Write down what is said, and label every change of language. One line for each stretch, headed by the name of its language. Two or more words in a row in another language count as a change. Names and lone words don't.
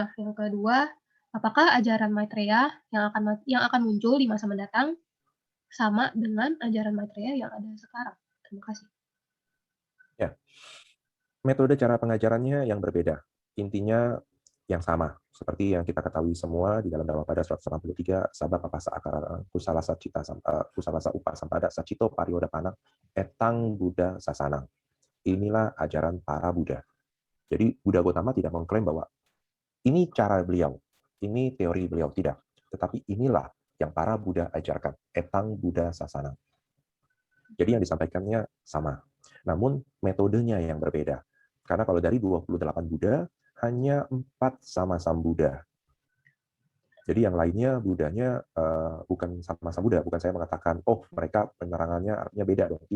Indonesian: Yang kedua, apakah ajaran Maitreya yang akan muncul di masa mendatang sama dengan ajaran Maitreya yang ada sekarang? Terima kasih. Ya. Metode cara pengajarannya yang berbeda. Intinya yang sama. Seperti yang kita ketahui semua di dalam Dhammapada 183,
Pali: sabab apasa akara kusalasa cita kusalasa upa sampada sacito parioda panang etang Buddha sasanang.
Indonesian: Inilah ajaran para Buddha. Jadi Buddha Gautama tidak mengklaim bahwa ini cara beliau, ini teori beliau, tidak. Tetapi inilah yang para Buddha ajarkan,
Pali: etang Buddha sasanang.
Indonesian: Jadi yang disampaikannya sama. Namun metodenya yang berbeda. Karena kalau dari 28 Buddha, hanya 4 sama-sama Buddha. Jadi yang lainnya Buddhanya bukan sama-sama Buddha. Bukan saya mengatakan, oh mereka penerangannya artinya beda dong.